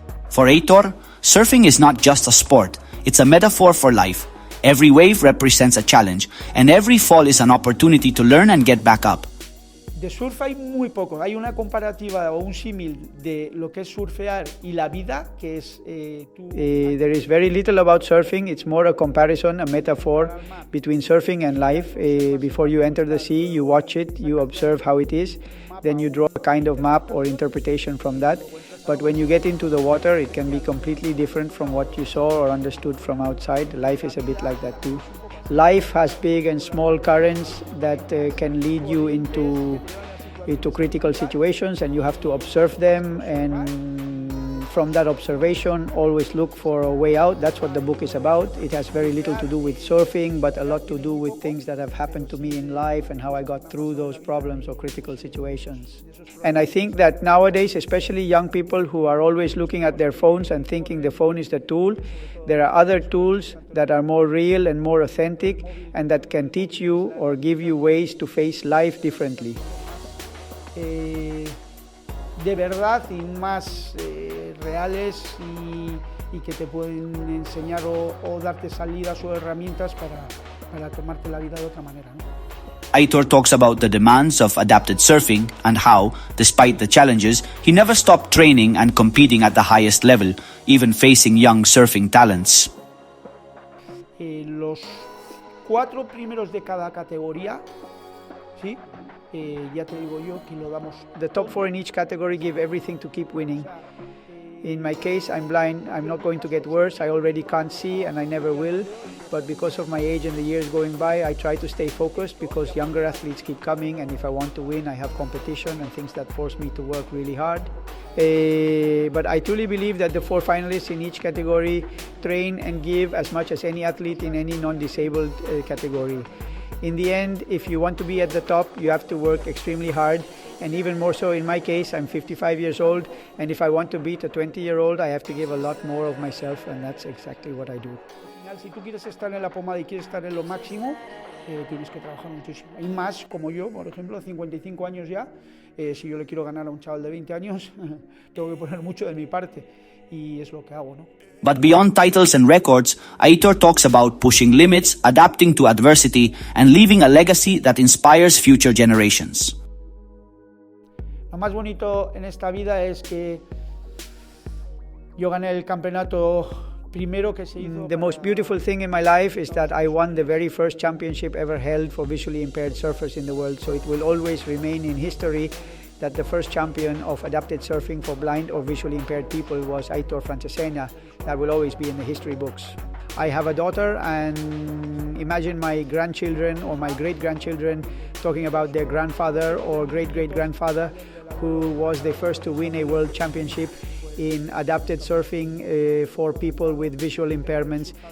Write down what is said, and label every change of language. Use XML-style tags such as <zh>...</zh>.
<en>For Aitor, surfing is not just a sport, it's a metaphor for life. Every wave represents a challenge, and every fall is an opportunity to learn and get back up.</en> <es>De surf hay muy poco. Hay una comparativa o un símil de lo que es surfear y la vida, que es...</es> <en>There is very little about surfing. It's more a comparison, a metaphor between surfing and life. Before you enter the sea, you watch it, you observe how it is, then you draw a kind of map or interpretation from that. But when you get into the water, it can be completely different from what you saw or understood from outside. Life is a bit like that too. Life has big and small currents that can lead you into critical situations, and you have to observe them, and from that observation always look for a way out. That's what the book is about. It has very little to do with surfing, but a lot to do with things that have happened to me in life and how I got through those problems or critical situations. And I think that nowadays, especially young people who are always looking at their phones and thinking the phone is the tool, there are other tools that are more real and more authentic and that can teach you or give you ways to face life differently.</en> <es>De verdad y más reales y que te pueden enseñar o darte salidas o herramientas para tomarte la vida de otra manera, ¿no?</es> <en>Aitor talks about the demands of adapted surfing and how, despite the challenges, he never stopped training and competing at the highest level, even facing young surfing talents.</en> <es>Los 4 primeros de cada categoría, ¿sí? Ya te digo yo que lo damos.</es> <en>The top 4 in each category give everything to keep winning. In my case, I'm blind. I'm not going to get worse. I already can't see, and I never will. But because of my age and the years going by, I try to stay focused because younger athletes keep coming, and if I want to win, I have competition and things that force me to work really hard. But I truly believe that the 4 finalists in each category train and give as much as any athlete in any non-disabled category. In the end, if you want to be at the top, you have to work extremely hard. And even more so in my case, I'm 55 years old, and if I want to beat a 20-year-old, I have to give a lot more of myself, and that's exactly what I do.</en> <es>Si tú quieres estar en la pomada y quieres estar en lo máximo, tienes que trabajar muchísimo. Y más como yo, por ejemplo, 55 años ya, si yo le quiero ganar a un chaval de 20 años, tengo que poner mucho de mi parte, y es lo que hago, ¿no?</es> <en>But beyond titles and records, Aitor talks about pushing limits, adapting to adversity, and leaving a legacy that inspires future generations.</en> <es>Lo más bonito en esta vida es que yo gané el campeonato primero que se hizo.</es> <en>The most beautiful thing in my life is that I won the very first championship ever held for visually impaired surfers in the world. So it will always remain in history that the first champion of adapted surfing for blind or visually impaired people was Aitor Francesena. That will always be in the history books. I have a daughter, and imagine my grandchildren or my great-grandchildren talking about their grandfather or great-great-grandfather who was the first to win a world championship in adapted surfing for people with visual impairments.</en>